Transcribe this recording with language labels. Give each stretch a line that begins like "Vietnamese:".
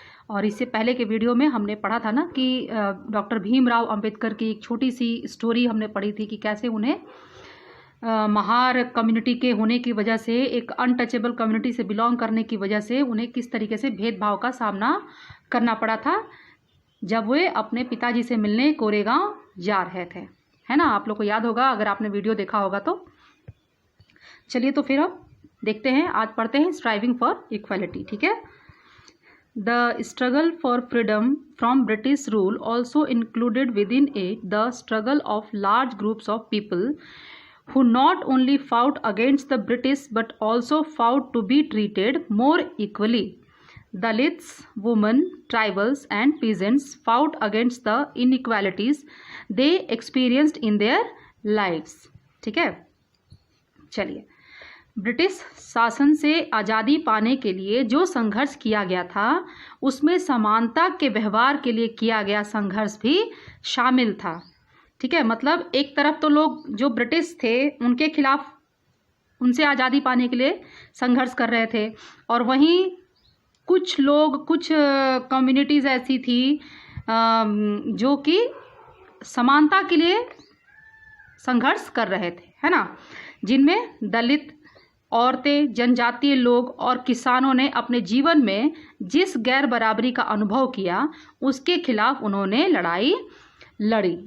Hindi: और इससे पहले के वीडियो में हमने पढ़ा था ना कि डॉक्टर भीमराव अंबेडकर की एक छोटी सी स्टोरी हमने पढ़ी थी कि कैसे उन्हें महार कम्युनिटी के होने की वजह से, एक अनटचेबल कम्युनिटी से बिलोंग करने की वजह से उन्हें किस तरीके से भेदभाव का सामना करना पड़ा था जब वे अपने पिताजी से मिलने कोरेगांव जा रहे थे। है ना, आप लोग को याद होगा अगर आपने वीडियो देखा होगा तो। चलिए तो फिर हम देखते हैं, आज पढ़ते हैं स्ट्राइविंग फॉर इक्वालिटी। ठीक है।
English: The struggle for freedom from British rule also included within it the struggle of large groups of people who not only fought against the British but also fought to be treated more equally. Dalits, women, tribals and peasants fought against the inequalities they experienced in their lives.
Hindi: ठीक है। चलिए, British शासन से आज़ादी पाने के लिए जो संघर्ष किया गया था उसमें समानता के व्यवहार के लिए किया गया संघर्ष भी शामिल था। ठीक है। मतलब एक तरफ तो लोग जो ब्रिटिश थे उनके खिलाफ, उनसे आज़ादी पाने के लिए संघर्ष कर रहे थे, और वहीं कुछ लोग, कुछ कम्युनिटीज़ ऐसी थी जो कि समानता के लिए संघर्ष कर रहे थे, है ना, जिनमें दलित, औरतें, जनजातीय लोग और किसानों ने अपने जीवन में जिस गैर बराबरी का अनुभव किया उसके खिलाफ उन्होंने लड़ाई लड़ी।